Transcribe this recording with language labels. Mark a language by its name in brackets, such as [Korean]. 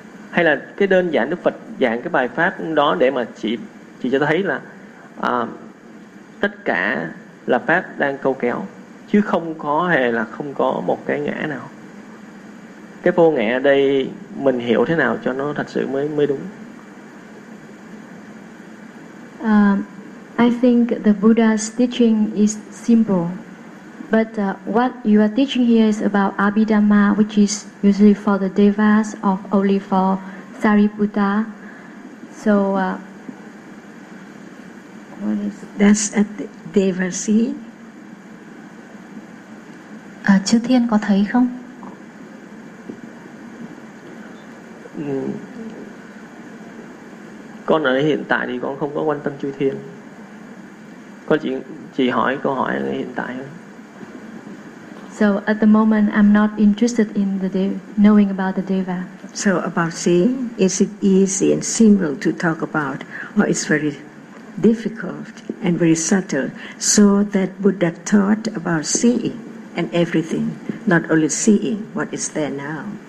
[Vietnamese] Hay là cái đơn giản Đức Phật giảng cái bài pháp đó để mà chỉ cho thấy là tất cả là pháp đang câu kéo chứ không có hề là không có một cái ngã nào. Cái vô ngã ở đây mình hiểu thế nào cho nó thật sự mới đúng? [English] I think the Buddha's teaching is simple, but what you are teaching here is about Abhidhamma, which is usually for the devas or only for Sariputta. So what is that's at the devasi? [Vietnamese] Chư thiên có thấy không? Con ở hiện tại thì con không có quan tâm chư thiên. Con chỉ hỏi câu hỏi ở hiện tại thôi. [English] So at the moment I'm not interested in the knowing about the deva. So about seeing, is it easy and simple to talk about, or is very difficult and very subtle? So that Buddha taught about seeing and everything, not only seeing what is there now.